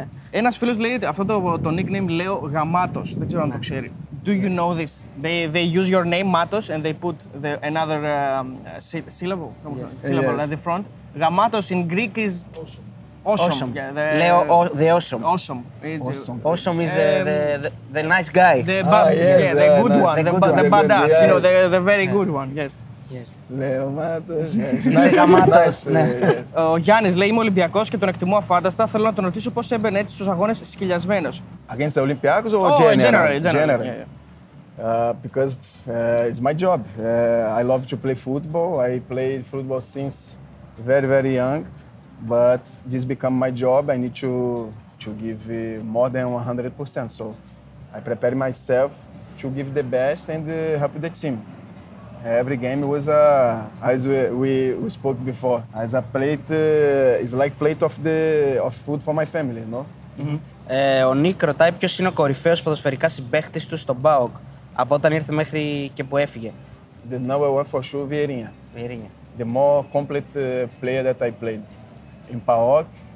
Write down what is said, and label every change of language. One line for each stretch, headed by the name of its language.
Greek: Ένας φίλος λέει αυτό το nickname λέω Γαμάτος, δεν ξέρω αν το ξέρει.
English: Do you know this? They use your name Matos and they put another syllable at the front. Gamatos in Greek is awesome. Yeah,
Greek: Λέω
English: the awesome. Awesome. Awesome is the nice guy. The good one. The badass. You know, the very good one. Yes.
Greek: Λέω Μάτος. Είσαι Γαμάτος. Ο Γιάννης λέει είμαι Ολυμπιακός και τον εκτιμώ αφάνταστα. Θέλω να τον ρωτήσω πώς έμπαινε έτσι στους αγώνες σκυλιασμένος.
English: Against the Olympiacos or general? Because it's my job. I love to play football. I played football since very young, but this become my job. I need to give more than 100%. So I prepare myself to give the best and help the team. Every game was as we spoke before. As a plate, it's like plate of food for my family, no?
Greek: Ο Νίκ ρωτάει ποιος είναι ο κορυφαίος ποδοσφαιρικά συμπαίχτης του στον ΠΑΟΚ από όταν ήρθε μέχρι και που έφυγε.
English: The number one for sure, Vieirinha. The more complete player that I played in PAOK.